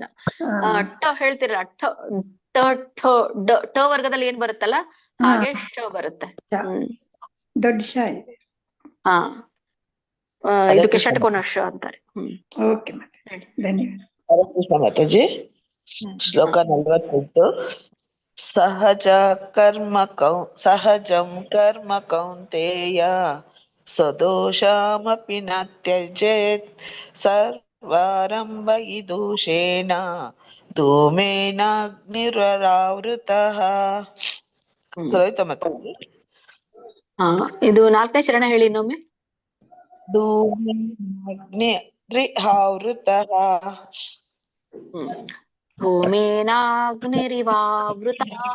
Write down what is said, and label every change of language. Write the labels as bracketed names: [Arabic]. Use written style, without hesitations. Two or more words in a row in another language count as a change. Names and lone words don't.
[Kannada] ಟ ಹೇಳ್ತಿರಲ್ಲ, ಟ ವರ್ಗದಲ್ಲಿ ಏನ್ ಬರುತ್ತಲ್ಲ ಹಾಗೆ ಶ ಬರುತ್ತೆ. ದೊಡ್ಡ ಶ ಇದೆ. ಇದಕ್ಕೆ ಷಟ್ಕೋನ ಶ ಅಂತಾರೆ. ಓಕೆ ಮತ್ತೆ ಧನ್ಯವಾದ. ಹರೇ ಕೃಷ್ಣ ಮಾತಾಜಿ. ಶ್ಲೋಕ 48. [Sanskrit] ಸಹಜಂ ಕರ್ಮ ಕೌಂತೆಯ ಸದೋಷಮಪಿ ನ ತ್ಯಜೇತ್ ಸರ್ವಾರಂಭ ಹಿ ದೋಷೇಣ ಧೂಮೇನಾಗ್ನಿರಾವೃತಃ. [Kannada] ಸರಿತಾ ಮಾತಾಜಿ? ಇದು 4ನೇ ಚರಣ ಹೇಳಿ ಇನ್ನೊಮ್ಮೆ. [Sanskrit] ಧೂಮೇನಾಗ್ನಿರಿವಾವೃತಃ. ಧೂಮೇನಾಗ್ನಿರಿವಾವೃತಃ.